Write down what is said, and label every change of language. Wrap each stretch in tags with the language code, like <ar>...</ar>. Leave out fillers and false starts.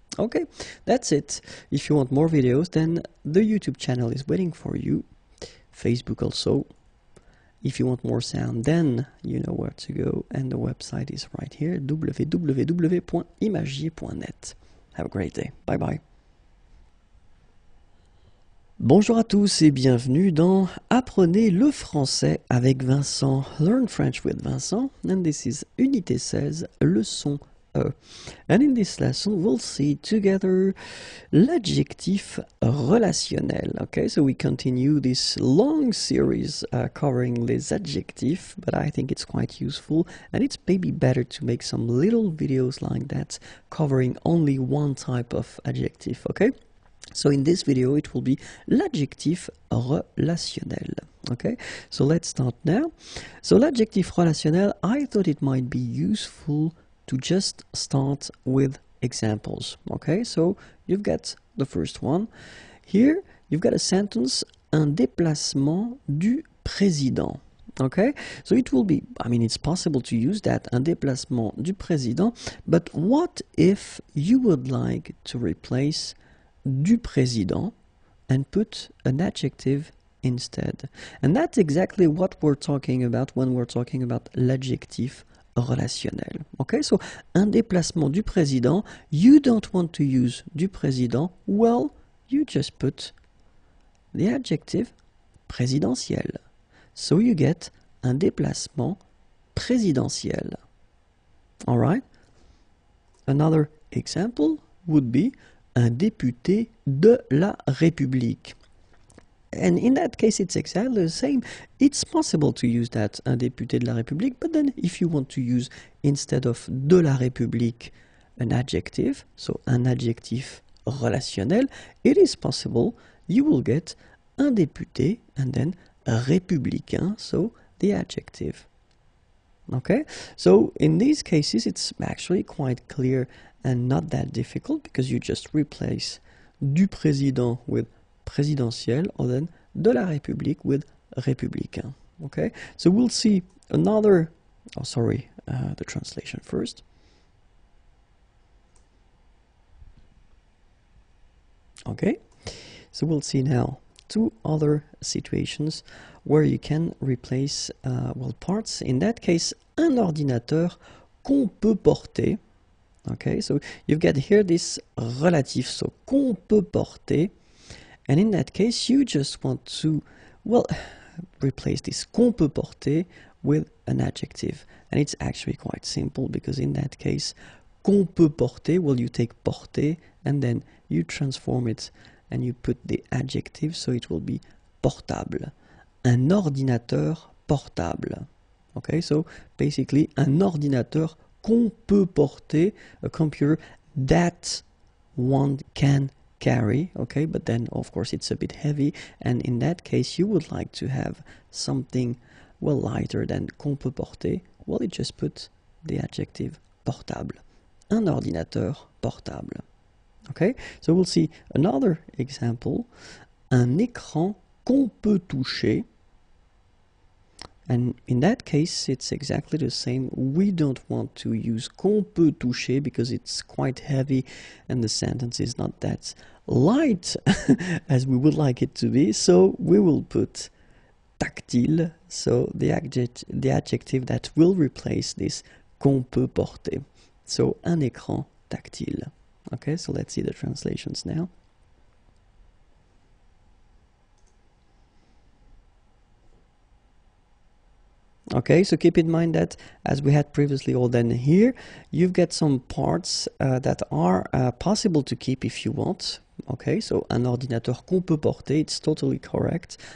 <en>Okay, that's it. If you want more videos, then the YouTube channel is waiting for you. Facebook also. If you want more sound, then you know where to go, and the website is right here, www.imagier.net. Have a great day. Bye bye.</en> <fr>Bonjour à tous et bienvenue dans Apprenez le français avec Vincent.</fr> <en>Learn French with Vincent, and this is Unité 16, leçon E. And in this lesson, we'll see together l'adjectif relationnel. Okay, so we continue this long series covering les adjectifs, but I think it's quite useful, and it's maybe better to make some little videos like that covering only one type of adjective. Okay, so in this video, it will be l'adjectif relationnel. Okay, so let's start now. So l'adjectif relationnel, I thought it might be useful to just start with examples. Okay, so you've got the first one. Here, you've got a sentence,</en> <fr>un déplacement du président.</fr> <en>Okay, so it will be, I mean, it's possible to use that,</en> <fr>un déplacement du président,</fr> <en>but what if you would like to replace</en> <fr>du président</fr> <en>and put an adjective instead? And that's exactly what we're talking about when we're talking about l'adjectif relationnel. Okay, so</en> <fr>un déplacement du président,</fr> <en>you don't want to use</en> <fr>du président,</fr> <en>well, you just put the adjective présidentiel. So you get</en> <fr>un déplacement présidentiel.</fr> <en>All right? Another example, would be</en> <fr>un député de la République.</fr> <en>And in that case, it's exactly the same. It's possible to use that,</en> <fr>un député de la République,</fr> <en>but then if you want to use, instead of</en> <fr>de la République,</fr> <en>an adjective, so un adjectif relationnel, it is possible you will get un député and then républicain, so the adjective. Okay, so in these cases, it's actually quite clear and not that difficult because you just replace du président with présidentiel or then de la République with républicain. Okay, so we'll see another, the translation first. Okay, so we'll see now two other situations where you can replace parts. In that case,</en> <fr>un ordinateur qu'on peut porter.</fr> <en>Okay, so you've got here this relative, so</en> <fr>qu'on peut porter.</fr> <en>And in that case, you just want to, replace this</en> <fr>qu'on peut porter</fr> <en>with an adjective. And it's actually quite simple because in that case,</en> <fr>qu'on peut porter,</fr> <en>you take porter and then you transform it and you put the adjective, so it will be portable.</en> <fr>Un ordinateur portable.</fr> <en>Okay, so basically,</en> <fr>un ordinateur qu'on peut porter,</fr> <en>a computer that one can carry, okay, but then of course it's a bit heavy, and in that case you would like to have something lighter than qu'on peut porter. It just put the adjective portable.</en> <fr>Un ordinateur portable.</fr> <en>Okay, so we'll see another example.</en> <fr>Un écran qu'on peut toucher.</fr> <en>And in that case, it's exactly the same. We don't want to use</en> <fr>qu'on peut toucher</fr> <en>because it's quite heavy and the sentence is not that light as we would like it to be. So we will put tactile, so the adjective that will replace this</en> <fr>qu'on peut porter. So un écran tactile.</fr> <en>Okay, so let's see the translations now. Okay, so keep in mind that as we had previously, or then here, you've got some parts that are possible to keep if you want. Okay, so</en> <fr>un ordinateur qu'on peut porter,</fr> <en>it's totally correct.</en>